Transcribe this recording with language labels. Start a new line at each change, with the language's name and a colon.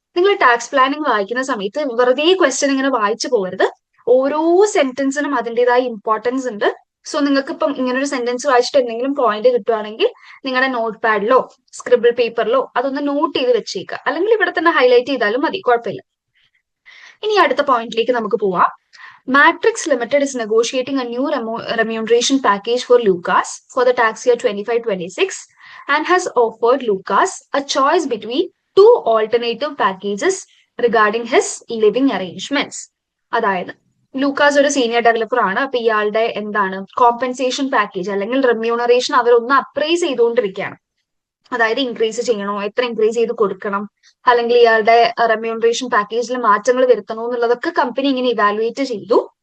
Malayalam: നിങ്ങൾ tax planning വായിക്കുന്ന സമയത്ത് വെറുതെ ക്വസ്റ്റ്യൻ ഇങ്ങനെ വായിച്ചു പോകരുത്. ഓരോ സെന്റൻസിനും അതിൻ്റെതായ ഇമ്പോർട്ടൻസ് ഉണ്ട്. സോ നിങ്ങൾക്ക് ഇപ്പം ഇങ്ങനെ ഒരു സെന്റൻസ് വായിച്ചിട്ട് എന്തെങ്കിലും പോയിന്റ് കിട്ടുവാണെങ്കിൽ നിങ്ങളുടെ നോട്ട് പാഡിലോ സ്ക്രിബിൾ പേപ്പറിലോ അതൊന്ന് നോട്ട് ചെയ്ത് വെച്ചേക്കുക, അല്ലെങ്കിൽ ഇവിടെ തന്നെ ഹൈലൈറ്റ് ചെയ്താലും മതി, കുഴപ്പമില്ല. ഇനി അടുത്ത പോയിന്റിലേക്ക് നമുക്ക് പോവാം.
English: Matrix Limited is negotiating a new remuneration package for Lucas for the tax year 25-26 and has offered Lucas a choice between two alternative packages regarding his living arrangements.
Malayalam: അതായത് ലൂക്കാസ് ഒരു സീനിയർ ഡെവലപ്പർ ആണ്. അപ്പൊ ഇയാളുടെ എന്താണ് compensation package അല്ലെങ്കിൽ remuneration അവരൊന്ന് appraise ചെയ്തുകൊണ്ടിരിക്കുകയാണ്. അതായത് ഇൻക്രീസ് ചെയ്യണോ, എത്ര ഇൻക്രീസ് ചെയ്ത് കൊടുക്കണം, അല്ലെങ്കിൽ ഇയാളുടെ റെമ്യൂണറേഷൻ പാക്കേജിൽ മാറ്റങ്ങൾ വരുത്തണോ എന്നുള്ളതൊക്കെ കമ്പനി ഇങ്ങനെ ഇവാലുവേറ്റ് ചെയ്തു.